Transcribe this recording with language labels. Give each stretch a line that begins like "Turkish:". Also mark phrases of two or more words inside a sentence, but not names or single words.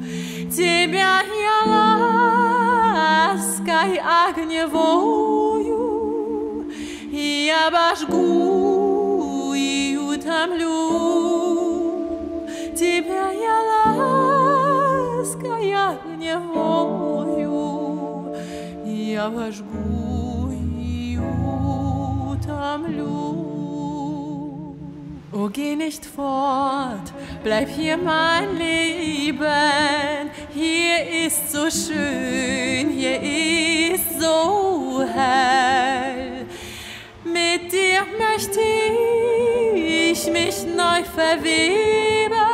Russian: Тебя я лаской огневою и обожгу и утомлю. Тебя я лаской огневою и обожгу и утомлю.
German: Oh, geh nicht fort, bleib hier mein Leben. Hier ist so schön, hier ist so hell. Mit verweben.